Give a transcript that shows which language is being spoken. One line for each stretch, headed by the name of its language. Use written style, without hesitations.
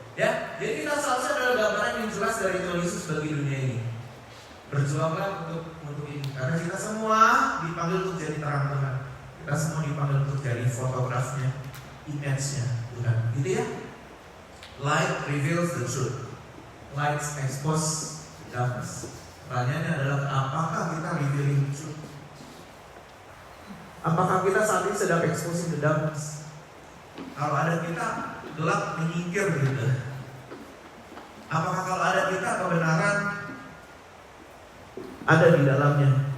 Indonesian: Ya, jadi kita seharusnya adalah gambaran yang jelas dari Tuhan Yesus bagi dunia ini. Berjuanglah untuk ini, karena kita semua dipanggil untuk jadi terang Tuhan. Kita semua dipanggil untuk jadi fotografnya, image-nya Tuhan, gitu ya.
English: Light reveals the truth, light expose darkness.
Indonesian: Pertanyaannya adalah apakah kita
English: revealing the truth?
Indonesian: Apakah kita saat ini sedang
English: exposing the darkness?
Indonesian: Kalau ada kita gelap menyingkir gitu. Apakah kalau ada kita kebenaran ada di dalamnya?